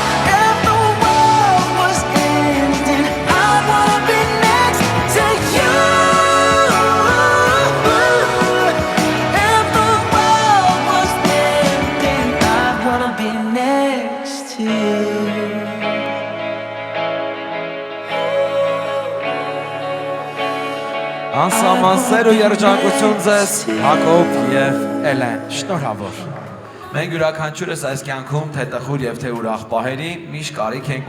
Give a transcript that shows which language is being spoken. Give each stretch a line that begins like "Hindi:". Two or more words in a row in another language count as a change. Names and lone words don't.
English: If the world was ending, I wanna be next to you. If the world was ending, I wanna be next to you.
Armenian: Անսահման ու երջանկություն ձեզ Հակոբ եւ Էլեն։ Շնորհավոր։ Մենք յուրաքանչյուրս այս կյանքում թե տխուր եւ թե ուրախ պահերի միշտ կարիք ենք